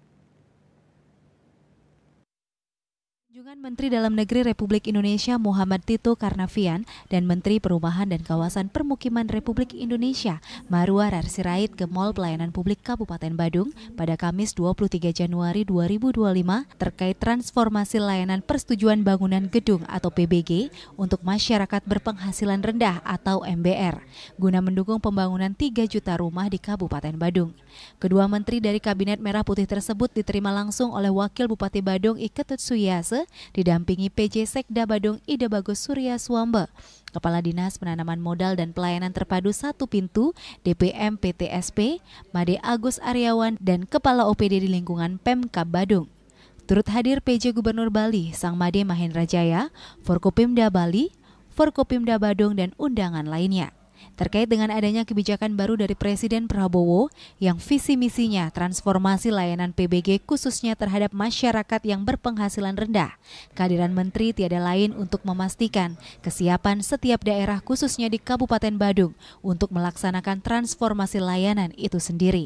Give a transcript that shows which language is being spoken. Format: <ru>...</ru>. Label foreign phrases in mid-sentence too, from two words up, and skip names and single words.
<id>Kunjungan Menteri Dalam Negeri Republik Indonesia Muhammad Tito Karnavian dan Menteri Perumahan dan Kawasan Permukiman Republik Indonesia Marwar Sirait ke Mall Pelayanan Publik Kabupaten Badung pada Kamis 23 Januari 2025 terkait transformasi layanan persetujuan bangunan gedung atau PBG untuk masyarakat berpenghasilan rendah atau MBR guna mendukung pembangunan 3 juta rumah di Kabupaten Badung. Kedua menteri dari Kabinet Merah Putih tersebut diterima langsung oleh Wakil Bupati Badung Iketut Suyase didampingi PJ Sekda Badung Ida Bagus Surya Swambe, Kepala Dinas Penanaman Modal dan Pelayanan Terpadu Satu Pintu DPM PTSP, Made Agus Aryawan dan Kepala OPD di lingkungan Pemkab Badung. Turut hadir PJ Gubernur Bali Sang Made Mahendra Jaya, Forkopimda Bali, Forkopimda Badung dan undangan lainnya. Terkait dengan adanya kebijakan baru dari Presiden Prabowo yang visi misinya transformasi layanan PBG khususnya terhadap masyarakat yang berpenghasilan rendah, kehadiran Menteri tiada lain untuk memastikan kesiapan setiap daerah khususnya di Kabupaten Badung untuk melaksanakan transformasi layanan itu sendiri.</id>